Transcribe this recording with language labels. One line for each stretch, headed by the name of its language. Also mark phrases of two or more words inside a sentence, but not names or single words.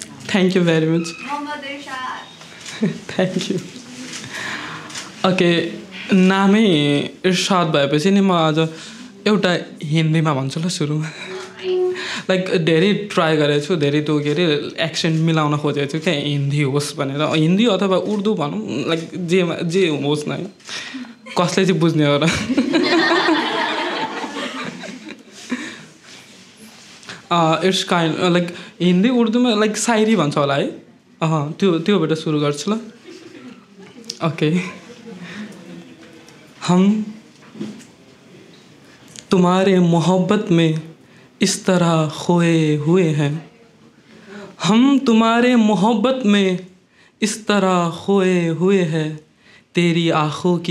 English: Thank you very much. Thank you.
Nepali: Okay, नामै इर्शाद भएपछि नि म आज एउटा हिन्दीमा भन्छु ल सुरुमा लाइक धेरै ट्राई गरेको छु धेरै त्यो के अरे एक्सेन्ट मिलाउन खोजेको छु क्या हिन्दी होस् भनेर हिन्दी अथवा उर्दू भनौँ लाइक जे होस् न कसले चाहिँ बुझ्ने हो र
English: it's kind like
Nepali: हिन्दी उर्दूमा लाइक सायरी भन्छ होला है त्योबाट सुरु गर्छु ल ओके
Hindi: हम तुम्हारे मोहब्बत में इस तरह खोए हुए हैं हम तुम्हारे मोहब्बत में इस तरह खोए हुए हैं तेरी आँखों की